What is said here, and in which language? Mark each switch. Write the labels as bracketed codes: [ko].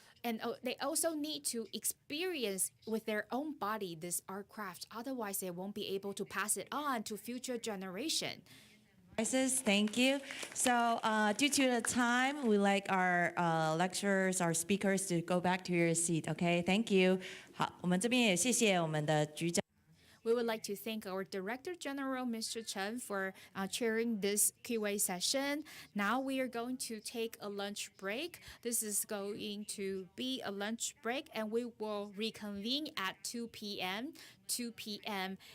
[en] And they also need to experience with their own body this art craft. Otherwise, they won't be able to pass it on to future generation. Thank you. So due to the time, we like our lecturers, our speakers to go back to your seat. Okay, thank you. [zh] 好，我们这边也谢谢我们的局长。 [en] We would like to thank our Director General, Mr. Chen, for chairing this Q&A session. Now we are going to take a lunch break. This is going to be a lunch break, and we will reconvene at 2 p.m. 2 p.m.